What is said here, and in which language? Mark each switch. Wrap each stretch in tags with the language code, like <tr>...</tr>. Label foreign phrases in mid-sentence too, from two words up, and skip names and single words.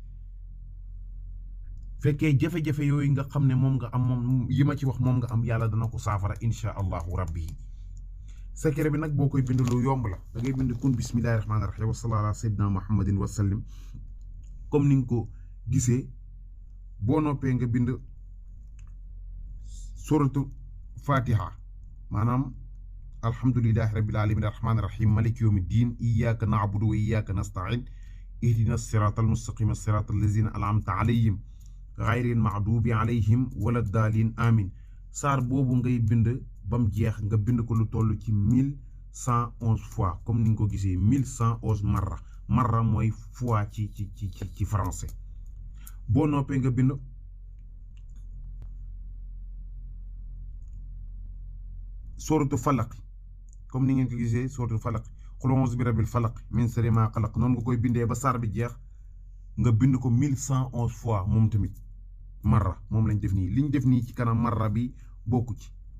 <wo>fekkee jafe-jafe yooyu nga xam ne moom nga am moom yi ma ci wax moom nga am yàlla dana ko saafara</wo> <ar>إن شاء الله ربي</ar> <wo>secret bi nag boo koy bind lu yomb la da ngay bind kun</wo> <ar>بسم الله الرحمن الرحيم وصلى الله على سيدنا محمد وسلم</ar> <wo>comme ni nga ko gisee boo noppee nga bind suratu fatiha maanaam</wo> <ar>الحمد لله رب العالمين الرحمن الرحيم مالك يوم الدين إياك نعبد وإياك نستعين اهدنا الصراط المستقيم صراط الذين أنعمت عليهم غير المغضوب عليهم ولا الضالين آمين</ar> <wo>saar boobu ngay bind bam jeex nga bind ko lu toll ci 1111 fois comme ni nga ko gisee 1111 marra mooy fois ci français boo noppee nga bind sóoratu falaq comme ni ngeen ko gisee sóoratu falaq</wo> <ar>قل أعوذ برب الفلق من شر ما خلق</ar> <wo>noonu nga koy bindee ba saar bi jeex nga bind ko 1111 fois moom tamit marra moom lañ def nii liñ def nii ci kanam marra bi bokku ci</wo>